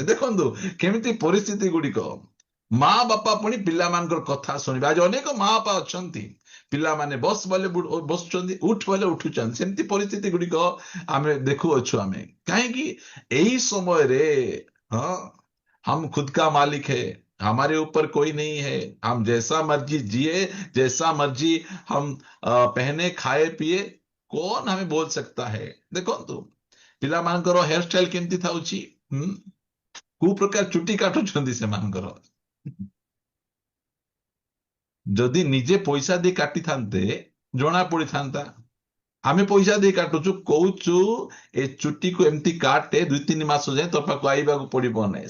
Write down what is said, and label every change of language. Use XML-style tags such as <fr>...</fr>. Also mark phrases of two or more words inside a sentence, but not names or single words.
<or>ଦେଖନ୍ତୁ କେମିତି ପରିସ୍ଥିତି ଗୁଡିକ। ମା ବାପା ପୁଣି ପିଲାମାନଙ୍କର କଥା ଶୁଣିବେ। ଆଜି ଅନେକ ମା ବାପା ଅଛନ୍ତି, ପିଲାମାନେ ବସ ବୋଲେ ବସୁଛନ୍ତି, ଉଠ ବୋଲେ ଉଠୁଛନ୍ତି। ସେମିତି ପରିସ୍ଥିତି ଗୁଡିକ ଆମେ ଦେଖୁଅଛୁ। ଆମେ କାହିଁକି? ଏଇ ସମୟରେ ହଁ,</or> <hi>हम खुद का मालिक है, हमारे ऊपर कोई नहीं है, हम जैसा मर्जी जिए, जैसा मर्जी हम पहने खाए पिए, कौन हमें बोल सकता है।</hi> <or>देखो ପିଲାମାନଙ୍କର</or> <en>hair style</en> <or>କେମିତି ଥାଉଛି, କୋଉ ପ୍ରକାର ଚୁଟି କାଟୁଛନ୍ତି ସେମାନଙ୍କର। ଯଦି ନିଜେ ପଇସା ଦେଇ କାଟିଥାନ୍ତେ ଜଣା ପଡିଥାନ୍ତା। ଆମେ ପଇସା ଦେଇ କାଟୁଛୁ, କହୁଛୁ ଏ ଚୁଟିକୁ ଏମିତି କାଟେ 2-3 ମାସ ଯାଏ ତୋ ପାଖକୁ ଆଇବାକୁ ପଡିବ ନାହିଁ।</or>